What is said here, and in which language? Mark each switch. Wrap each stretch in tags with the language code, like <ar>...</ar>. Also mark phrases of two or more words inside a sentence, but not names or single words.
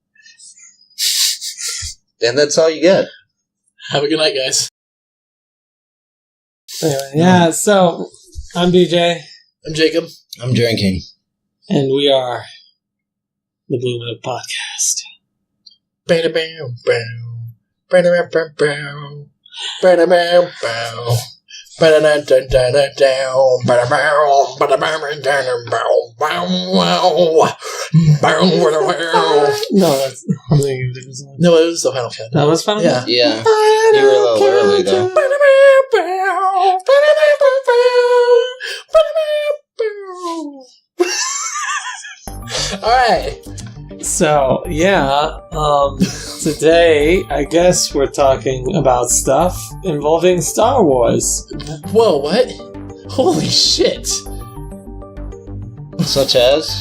<en>And that's all you get. have a good night, guys. Anyway, yeah, so I'm DJ. I'm Jacob. I'm drinking. And we are the BlueMilk podcast. Ba-da-bam, bow. Ba-da-bam-bam-bow. Ba-da-bam-bow. Ba-da-da-da-da-da-dow. Ba-da-bow. Ba-da-bam-da-da-bow. Bow-wow. Bow-wow. No, that's I'm thinking of a different song. No, it was the final countdown. That was fun. Yeah. Yeah. You were a little early, though. Ba-da-bam-bow. Ba-da-bam-bow. Ba-da-bam-bow. Alright. So, yeah, today, I guess we're talking about stuff involving Star Wars. Whoa, what? Holy shit. Such as?</en>